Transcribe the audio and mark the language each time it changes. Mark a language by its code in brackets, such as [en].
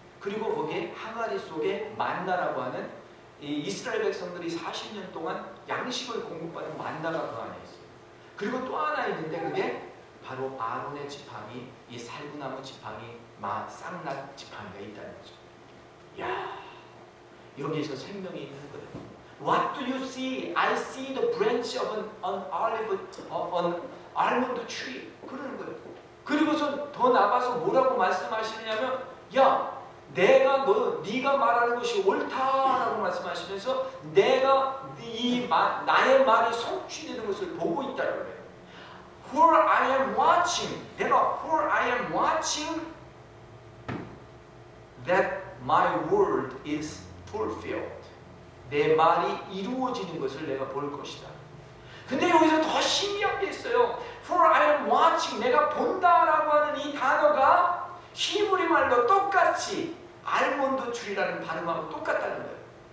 [ko] 그리고 거기에 항아리 속에 만나라고 하는 이 이스라엘 백성들이 40년 동안 양식을 공급받은 만나가 그 안에 있어요. 그리고 또 하나 있는데 그게 바로 아론의 지팡이, 이 살구나무 지팡이, 쌍낙 지팡이가 있다는 거죠. 야, 여기에서 생명이 있는 거예요. [en] What do you see? I see the branch of an almond tree. [ko] 그러는 거예요. 그리고서 더 나가서 뭐라고 말씀하시냐면, 야, 네가 말하는 것이 옳다라고 말씀하시면서 내가 나의 말이 성취되는 것을 보고 있다라고 해요. [en] For I am watching. For I am watching that my word is fulfilled. [ko] 내 말이 이루어지는 것을 내가 볼 것이다. 근데 여기서 더 신기한 게 있어요. [en] For I am watching. [ko] 내가 본다라고 하는 이 단어가 히브리 말로 똑같이 알몬드 줄이라는 발음하고 똑같다는 거예요.